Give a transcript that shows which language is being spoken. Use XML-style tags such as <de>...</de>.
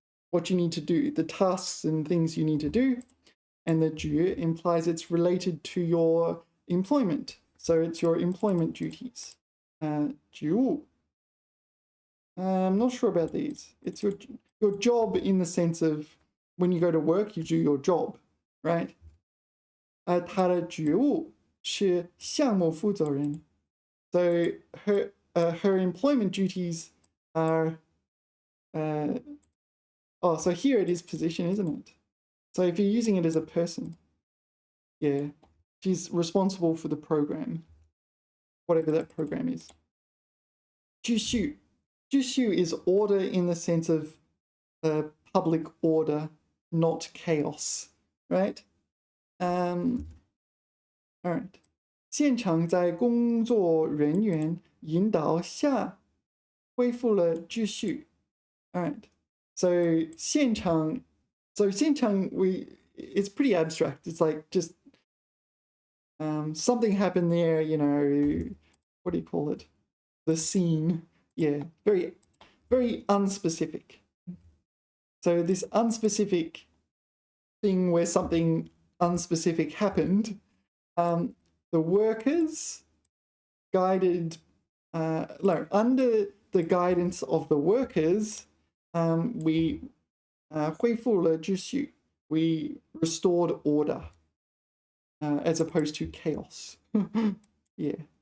<en>What you need to do, the tasks and things you need to do. And the 职 implies it's related to your employment. So it's your employment duties. 职务 I'm not sure about these. It's your job in the sense of when you go to work, you do your job, right?</en> <zh>他的职务是项目负责人 So</zh> <en>her employment duties are, oh, so here it is position, isn't it? So if you're using it as a person, yeah, she's responsible for the program, whatever that program is.</en> <zh>秩序.</zh> <en>秩序 is order in the sense of public order, not chaos, right? All right.</en> <zh>现场在工作人员引导下恢复了秩序.</zh> <en>All right. So 现场 it's pretty abstract. It's like just something happened there, you know, what do you call it? The scene. Yeah, very, very unspecific. So this unspecific thing where something unspecific happened, the workers guided, under the guidance of the workers, we</en> <zh>恢复了秩序,</zh> <en>we restored order, as opposed to chaos. Yeah.</en>